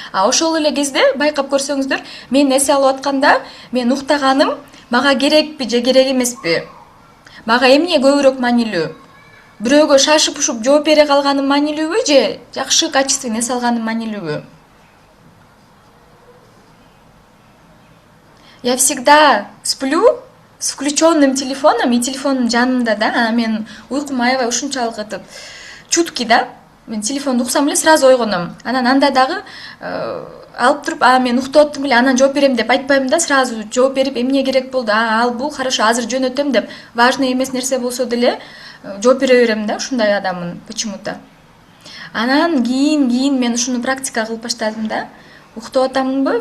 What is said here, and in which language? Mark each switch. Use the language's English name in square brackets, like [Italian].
[Kyrgyz] А ошол эле кезде байкап көрсөңүздөр, мен эсе алып атканда мен уктаганым мага керекпи же керек эмеспи? Мага эмне көбүрөөк маанилүү? Бирөөгө шашып ушуп жооп бере калганым маанилүүбү же жакшы качественный эс алганым маанилүүбү? [Russian] Я всегда сплю с включенным телефоном и телефоном жанымда, да, а мен уйкум аябай ушунчалык этип чуткий, да. [Kyrgyz] Мен телефонду уксам эле сразу ойгоном. Анан анда дагы алып туруп, мен уктап аттым эле, анан жооп берем деп айтпайм да, сразу жооп берип, эмне керек болду? Ал бул хорошо, азыр жөнөтөм деп, важный эмес нерсе болсо деле жооп бере берем да, ушундай адаммын почему-то. Анан кийин мен ушуну практика кылып баштадым да. Уктап атамынбы?